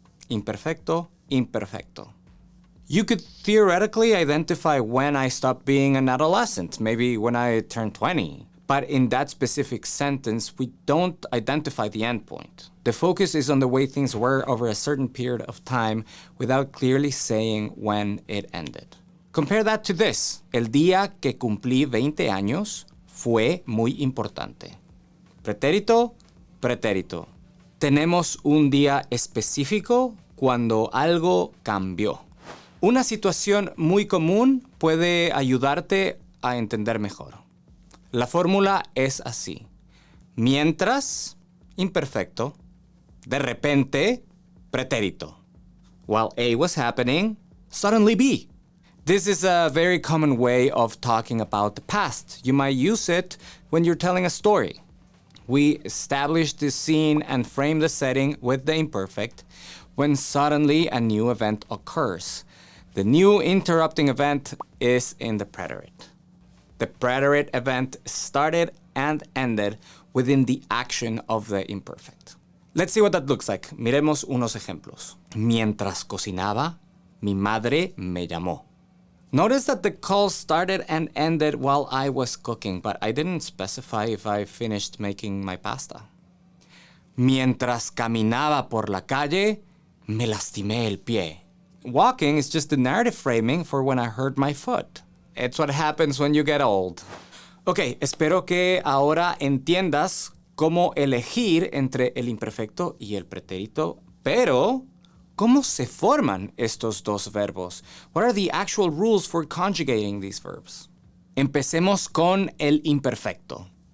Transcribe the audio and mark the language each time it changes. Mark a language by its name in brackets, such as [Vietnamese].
[English] Imperfecto, imperfecto. You could theoretically identify when I stopped being an adolescent, maybe when I turned 20. But in that specific sentence, we don't identify the endpoint. The focus is on the way things were over a certain period of time without clearly saying when it ended. Compare that to this. [Spanish] El día que cumplí 20 años fue muy importante. Pretérito, pretérito. Tenemos un día específico cuando algo cambió. Una situación muy común puede ayudarte a entender mejor. La fórmula es así. Mientras, imperfecto. De repente, pretérito. [English] While A was happening, suddenly B. This is a very common way of talking about the past. You might use it when you're telling a story. We establish the scene and frame the setting with the imperfect when suddenly a new event occurs. The new interrupting event is in the preterite. The preterite event started and ended within the action of the imperfect. Let's see what that looks like. [Spanish] Miremos unos ejemplos. Mientras cocinaba, mi madre me llamó. [English] Notice that the call started and ended while I was cooking, but I didn't specify if I finished making my pasta. [Spanish] Mientras caminaba por la calle, me lastimé el pie. [English] walking is just the narrative framing for when I hurt my foot. It's what happens when you get old. [Spanish] Ok, espero que ahora entiendas cómo elegir entre el imperfecto y el pretérito, pero ¿cómo se forman estos dos verbos? [English] What are the actual rules for conjugating these verbs? [Spanish] Empecemos con el imperfecto.